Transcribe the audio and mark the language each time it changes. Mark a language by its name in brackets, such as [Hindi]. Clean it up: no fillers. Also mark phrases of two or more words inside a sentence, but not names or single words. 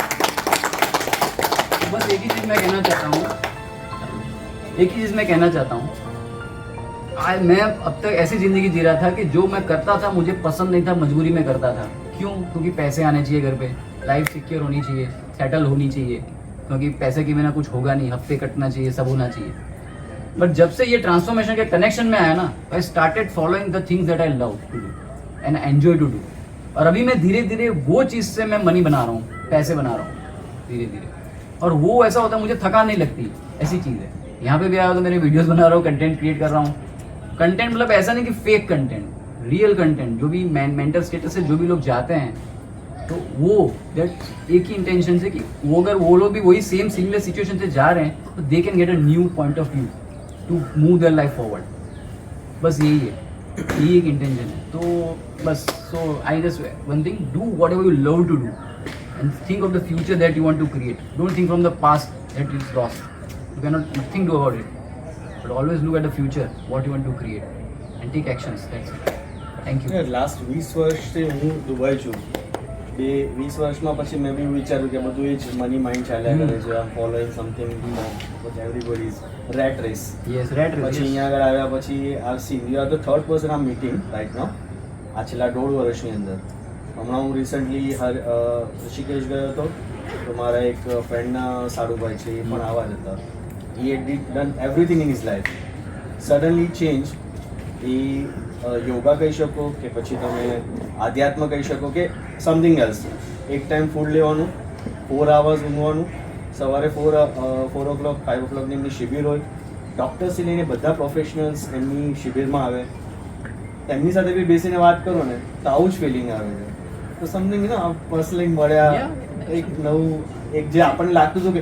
[Hindi] बस एक ही चीज़ मैं कहना चाहता हूँ, मैं अब तक ऐसी ज़िंदगी जी रहा था कि जो मैं करता था मुझे पसंद नहीं था, मजबूरी में करता था. क्यों? क्योंकि पैसे आने चाहिए घर पे, लाइफ सिक्योर होनी चाहिए, सेटल होनी चाहिए, क्योंकि पैसे के बिना कुछ होगा नहीं, हफ्ते कटना चाहिए, सब होना चाहिए. बट जब से ये ट्रांसफॉर्मेशन के कनेक्शन में आया ना, [English] I started following the things that I love to do and enjoy to do. [Hindi] और अभी मैं धीरे धीरे वो चीज़ से मैं मनी बना रहा हूँ, पैसे बना रहा हूँ धीरे धीरे. और वो ऐसा होता है, मुझे थकान नहीं लगती. ऐसी चीज़ है. यहाँ पे भी आया तो मेरे वीडियोस बना रहा हूँ, [English] content create [Hindi] कर रहा हूँ. कंटेंट मतलब ऐसा नहीं कि [English] fake content, real content. [Hindi] जो भी [English] mental status [Hindi] से जो भी लोग जाते हैं, तो वो दैट एक ही इंटेंशन से कि वो अगर वो लोग भी वही [English] same similar situation [Hindi] से जा रहे हैं, तो [English] they can get a new point of view to move their life forward. [Hindi] बस यही है, यही एक इंटेंशन है. तो बस [English] so I just one thing, do what ever you love to do and think of the future that you want to create. Don't think from the past that is lost. You cannot think about it, but always look at the future, what you want to create, and take actions. That's it. Thank you. [Gujarati] લાસ્ટ 20 વર્ષથી હું દુબઈ છું. 20 વર્ષમાં પછી મેં બી વિચાર્યું કે બધું એ જ [English] money mind [Gujarati] ચાલ્યા કરે છે આમ [English] following something everybody is rat race Yes, rat race. [Gujarati] પછી અહીંયા આગળ આવ્યા પછી આ [English] see you are the third person I'm meeting right now [Gujarati] આ છેલ્લા 1.5 વર્ષની અંદર હમણાં હું રિસન્ટલી ઋષિકેશ ગયો હતો તો મારા એક ફ્રેન્ડના સાડુભાઈ છે એ પણ આવા જ હતા [English] he had done everything in his life suddenly [Gujarati] change એ યોગા કહી શકો કે પછી તમે આધ્યાત્મ કહી શકો કે [English] something else [Gujarati] એક ટાઈમ ફૂડ લેવાનું 4 hours ઊંઘવાનું સવારે 4 o'clock 5 o'clockની એમની શિબિર હોય ડૉક્ટર્સથી લઈને બધા પ્રોફેશનલ્સ એમની શિબિરમાં આવે એમની સાથે બી બેસીને વાત કરો ને તો આવું જ ફિલિંગ આવે છે તો [English] something personally [Gujarati] મળ્યા એક નવું એક જે આપણને લાગતું હતું કે